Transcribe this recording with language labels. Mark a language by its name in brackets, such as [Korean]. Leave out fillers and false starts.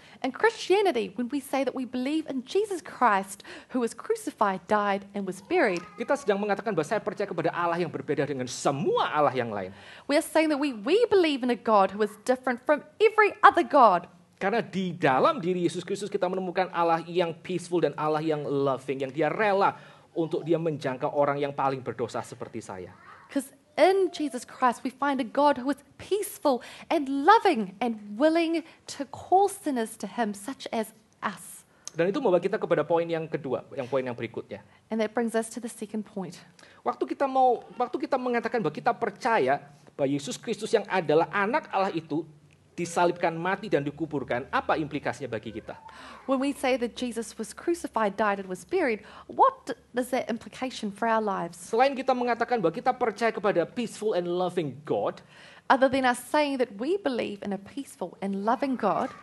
[English] In Christianity, when we say that we believe in Jesus Christ, who was crucified, died, and was buried, [Indonesian] Kita sedang mengatakan bahwa saya percaya kepada Allah yang berbeda dengan semua Allah yang lain. [English] we are saying that we believe in a God who is different from every other God. [Indonesian] Karena di dalam diri Yesus Kristus kita menemukan Allah yang peaceful dan Allah yang loving, yang dia rela untuk dia menjangkau orang yang paling berdosa seperti saya. [English] Because in Jesus Christ, we find a God who is peaceful and loving and willing to call sinners to Him, such as us. [Indonesian] Dan itu membawa kita kepada poin yang kedua, poin yang berikutnya. [English] And that brings us to the second point. [Indonesian] Waktu kita mengatakan bahwa kita percaya bahwa Yesus Kristus yang adalah anak Allah itu disalibkan, mati dan dikuburkan, apa implikasinya bagi kita? [English] When we say that Jesus was crucified, died, and was buried, what is that implication for our lives? [Indonesian] Selain kita mengatakan bahwa kita percaya kepada [English] peaceful and loving God, Other than us saying that we believe in a peaceful and loving God,